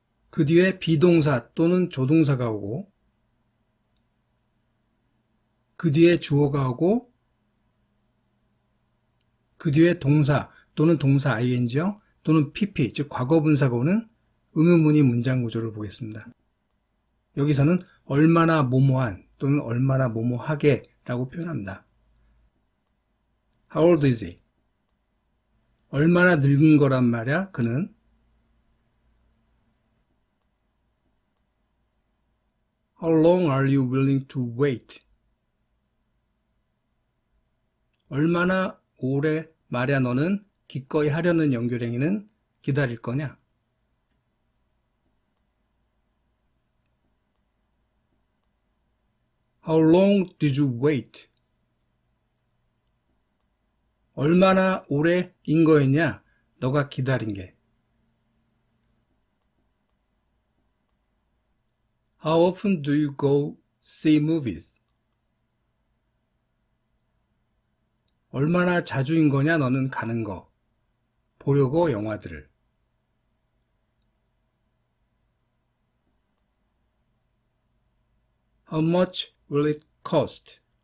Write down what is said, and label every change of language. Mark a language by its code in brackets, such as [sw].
[ko] 그 뒤에 비동사 또는 조동사가 오고 그 뒤에 주어가 오고 그 뒤에 동사 또는 동사 ing형 또는 pp, 즉 과거분사가 오는 의문문의 문장 구조를 보겠습니다. 여기서는 얼마나 뭐뭐한 또는 얼마나 뭐뭐하게 라고 표현합니다. [en] How old is he? [ko] 얼마나 늙은 거란 말이야, 그는. [en] How long are you willing to wait? [ko] 얼마나 오래 말야 너는 기꺼이 하려는 연결행위는 기다릴 거냐? [en] How long did you wait? [ko] 얼마나 오래인 거였냐? 너가 기다린 게. [en] How often do you go see movies? [ko] 얼마나 자주인 거냐 너는 가는 거. 보려고 영화들을. [en] How much will it cost?